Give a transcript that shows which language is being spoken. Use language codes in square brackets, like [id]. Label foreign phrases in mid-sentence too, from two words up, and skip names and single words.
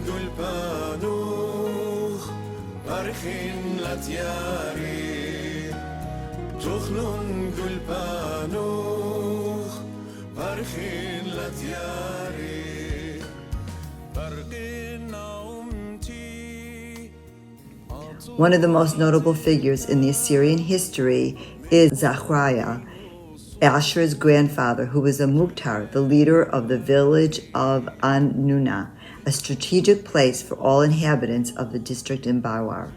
[aii] قلبانوخ برخين لتياري تخلن قلبانوخ برخين لتياري برقين نعمتي. [en] One of the most notable figures in the Assyrian history is Zechariah, Ashur's grandfather, who was a Mukhtar, the leader of the village of An-Nuna, a strategic place for all inhabitants of the district in Bawar.